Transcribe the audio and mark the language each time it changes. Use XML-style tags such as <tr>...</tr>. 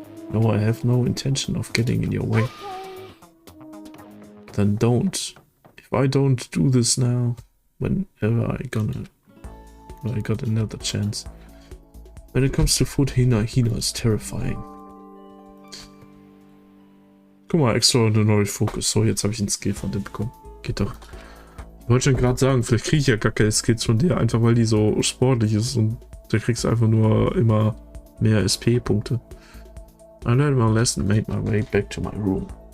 <en>No, I have no intention of getting in your way. Then don't. If I don't do this now, whenever I got another chance. When it comes to food, Hina is terrifying.</en> <de>Guck mal, extraordinary Focus. So, jetzt habe ich einen Skill von dem bekommen. Geht doch. Ich wollte schon gerade sagen, vielleicht kriege ich ja gar keine Skills von der, einfach weil die so sportlich ist und da kriegst du einfach nur immer mehr SP-Punkte.</de> <en>I learned my lesson and made my way back to my room.</en>